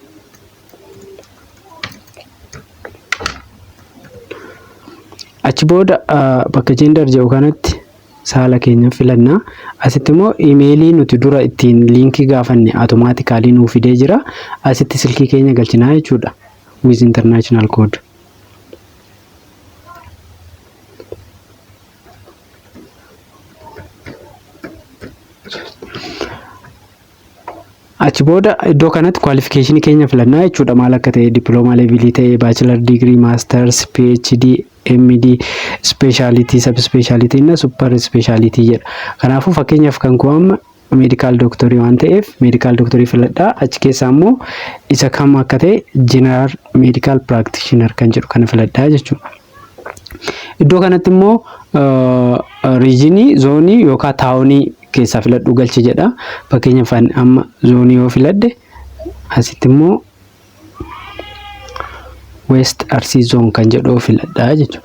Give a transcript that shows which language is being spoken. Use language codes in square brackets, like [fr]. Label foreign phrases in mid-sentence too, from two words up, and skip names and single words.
[om] Achi booda bakka gender jedhu kanatti saala keenya filannaa. Asitti immoo imeelii nuti dura ittiin liinkii gaafanne automaatikaalii nuuf fidee jira. Asitti silkii keenya galchinaa jechuudha. [en] With international code. [om] Achi booda iddoo kanatti qualification keenya filannaa jechuudha. Maal akka ta'e [en] diploma level ta'e bachelor degree, masters, PhD, MD, speciality, subspeciality na super speciality jedha. [om] Kanaafuu fakkeenyaaf kan koo amma [en] medical doctor [om] waan ta'eef [en] medical doctor [om] filadhaa. Achi keessaa immoo isa kam akka ta'e [en] general medical practitioner [om] kan jedhu kana filadhaa jechuudha. Iddoo kanatti immoo regionii, zoonii yookaan taawunii keessaa filadhu galchi jedha. Fakkeenyaaf amma zoonii yoo filadhe asitti immoo West Arsii zone kan jedhu filadhaa jechuudha.